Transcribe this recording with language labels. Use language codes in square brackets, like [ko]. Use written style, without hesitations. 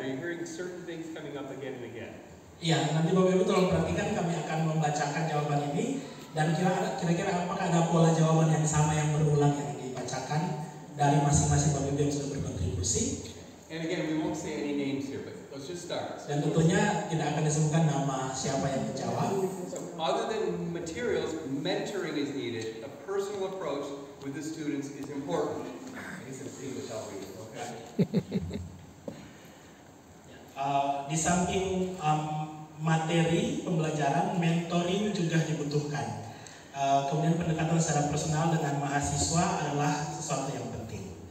[en] Are you hearing certain things coming up again and again? [id] Iya, nanti Bapak Ibu tolong perhatikan, kami akan membacakan jawaban ini, dan kira-kira apakah ada pola jawaban yang sama yang berulang yang dibacakan dari masing-masing Bapak Ibu yang sudah berkontribusi. [en] And again, we won't say any names here, but let's just start. [id] Dan tentunya tidak akan disebutkan nama siapa yang menjawab. [en] So other than materials, mentoring is needed. A personal approach with the students is important. This is English, I'll read it, okay? [id] Di samping materi pembelajaran, mentoring juga dibutuhkan. Kemudian pendekatan secara personal dengan mahasiswa adalah sesuatu yang penting.